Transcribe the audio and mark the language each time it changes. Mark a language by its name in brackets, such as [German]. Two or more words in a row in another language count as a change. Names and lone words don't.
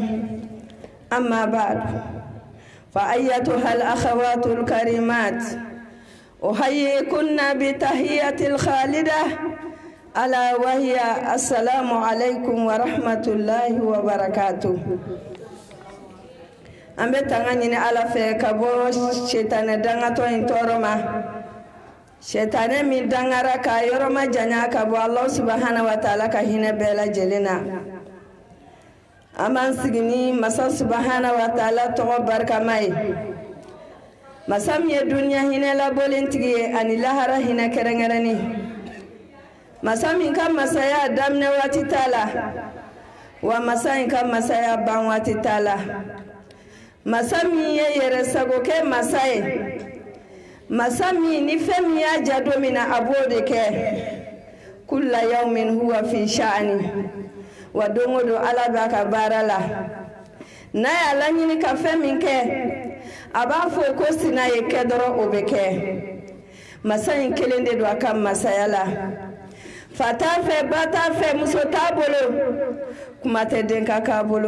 [Arabic] أما بعد فأيتها الأخوات الكريمات أحييكن بتحية الخالدة ألا وهي السلام عليكم ورحمة الله وبركاته. [Bambara] an bɛ tanga ɲini Ala fɛ ka bɔ shetane dangatɔ in tɔɔrɔ ma. Shetane min dangara ka yɔrɔ ma janya ka bɔ Allah [Arabic] سبحانه وتعالى [Bambara] ka hinɛ bɛɛ lajɛlen na. An b'an sigi ni Masa [Arabic] سبحانه وتعالى [Bambara] tɔgɔ barikama ye. Masa min ye duniya hinɛ labolen tigi ye ani lahara hinɛ kɛrɛnkɛrɛnni. Masa min ka masaya daminɛ waati t'a la, wa masa in ka masaya ban waati t'a la. Masa min ye yɛrɛ sago kɛ masa ye. Masa min ni fɛn min y'a ja don min na a b'o de kɛ. [Arabic] كل يوم هو في شأن. [Bambara] Wa don o don Ala b'a ka baara la. N'a y'a laɲini ka fɛn min kɛ, a b'a fɔ ko sina ye kɛ dɔrɔn o bɛ kɛ. Masa in kelen de don a ka masaya la. Fa t'a fɛ, ba t'a fɛ, muso t'a bolo, kuma tɛ den ka k'a bolo.